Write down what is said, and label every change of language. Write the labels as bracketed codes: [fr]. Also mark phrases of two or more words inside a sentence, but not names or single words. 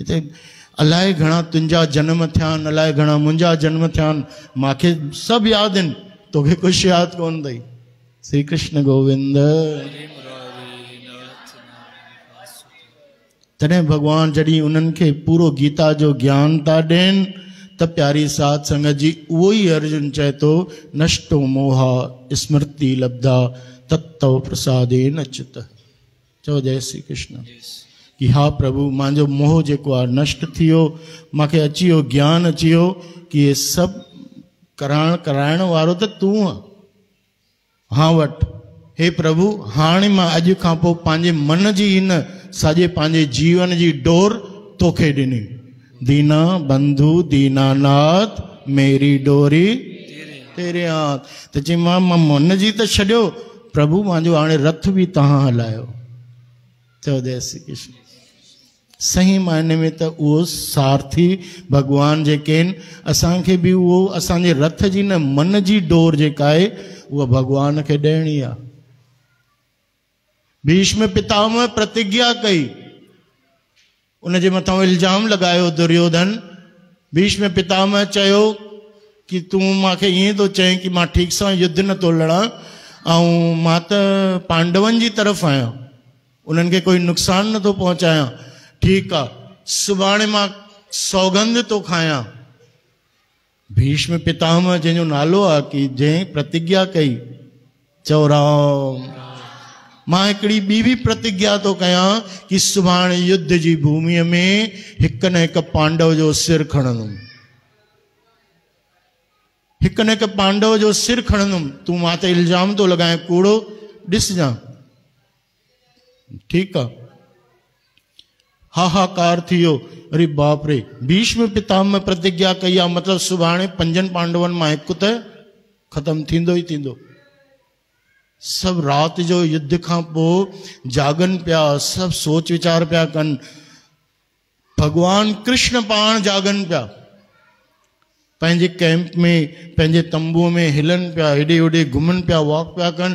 [sd] हिते अलाए घणा तुंहिंजा जन्म थिया आहिनि, अलाए घणा मुंहिंजा जन्म थिया आहिनि, मूंखे सभु यादि आहिनि, तोखे कुझु यादि कोन अथई। श्री कृष्ण गोविंद। तॾहिं भॻवान जॾहिं उन्हनि खे पूरो गीता जो ज्ञान था ॾियनि त प्यारी साध संगत जी उहो ई अर्जुन चए थो, [sa] नष्टो मोहा स्मृति लब्धा तत्तव प्रसादेन अच्युत। [sd] चओ जय श्री कृष्ण। कि हा प्रभु, मुंहिंजो मोह जेको आहे नष्ट थी वियो, मूंखे अची वियो ज्ञान अची वियो कि ये सभु कराइण वारो त तूं आहे। हा वटि हे प्रभु, हाणे मां अॼु खां पोइ पंहिंजे मन जी हिन सॼे पंहिंजे जीवन जी डोर तोखे ॾिनी। [hi] दीना बंधु दीनानाथ मेरी डोरी तेरे हाथ। [sd] त चई मां मन जी त छॾियो प्रभु, मुंहिंजो हाणे रथ बि तव्हां हलायो। चओ जय श्री कृष्ण। सही मायने में त उहो सारथी भगवान जेके आहिनि, असांखे बि उहो असांजे रथ जी न मन जी डोर जेका आहे उहा भगवान खे ॾियणी आहे। भीष्म पितामह प्रतिज्ञा कई, उनजे मथां इल्ज़ाम लगायो दुर्योधन। भीष्म पितामह चयो कि तूं मूंखे ईअं थो चई कि मां ठीक सां युद्ध नथो लड़ां ऐं मां त पांडवनि जी तरफ़ आहियां, उन्हनि खे कोई नुक़सानु नथो पहुचायां। ठीकु आहे, सुभाणे मां सौगंध थो खायां। भीष्म पितामह जंहिंजो नालो आहे कि जंहिं प्रतिज्ञा कई, चओ राम। मां हिकिड़ी ॿी बि प्रतिज्ञा थो कयां कि सुभाणे युद्ध जी भूमिअ में हिकु न हिकु पांडव जो सिर खणंदुमि, हिकु न हिकु पांडव जो सिर खणंदुमि। तूं मां ते इल्ज़ाम थो लॻाए कूड़ो, ॾिसजां। ठीकु आहे, हाहाकार थी वियो। अरे बाप रे, भीष्म पितामह प्रतिज्ञा कई आहे, मतिलबु सुभाणे 5 पांडवनि मां हिकु त ख़तमु थींदो ई थींदो। सभु राति जो युद्ध खां पोइ जागनि पिया, सभु सोच वीचार पिया कनि। भगवान कृष्ण पाण जागनि पिया, पंहिंजे कैंप में पंहिंजे तंबूअ में हिलनि पिया, हेॾे होॾे घुमनि पिया, वॉक पिया कनि।